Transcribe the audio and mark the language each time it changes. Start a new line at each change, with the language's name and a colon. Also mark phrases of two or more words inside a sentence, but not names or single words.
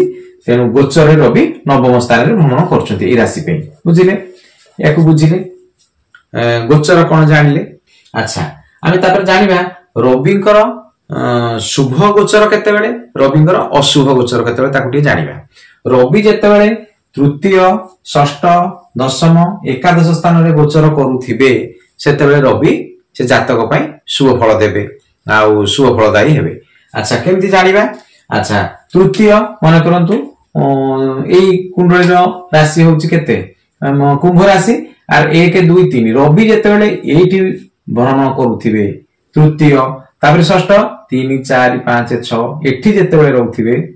Odia: ତେଣୁ ଗୋଚର ରବି ନବମ ସ୍ଥାନରେ ଭ୍ରମଣ କରୁଛନ୍ତି ଏ ରାଶି ପାଇଁ। ବୁଝିଲେ ଯାହାକୁ ବୁଝିଲେ ଗୋଚର କଣ ଜାଣିଲେ। ଅଚ୍ଛା ଆମେ ତାପରେ ଜାଣିବା ରବିଙ୍କର ଶୁଭ ଗୋଚର କେତେବେଳେ ରବିଙ୍କର ଅଶୁଭ ଗୋଚର କେତେବେଳେ ତାକୁ ଟିକେ ଜାଣିବା। ରବି ଯେତେବେଳେ ତୃତୀୟ ଷଷ୍ଠ ଦଶମ ଏକାଦଶ ସ୍ଥାନରେ ଗୋଚର କରୁଥିବେ ସେତେବେଳେ ରବି ସେ ଜାତକ ପାଇଁ ଶୁଭ ଫଳ ଦେବେ ଆଉ ଶୁଭ ଫଳଦାୟୀ ହେବେ। ଅଚ୍ଛା କେମିତି ଜାଣିବା। ଅଚ୍ଛା ତୃତୀୟ ମନେ କରନ୍ତୁ ଏଇ କୁଣ୍ଡଳୀର ରାଶି ହେଉଛି କେତେ କୁମ୍ଭ ରାଶି ଆଉ 1 2 3 ରବି ଯେତେବେଳେ ଏଠି ଭ୍ରମଣ କରୁଥିବେ ତୃତୀୟ ତାପରେ ଷଷ୍ଠ 3 4 5 6 ଏଠି ଯେତେବେଳେ ରହୁଥିବେ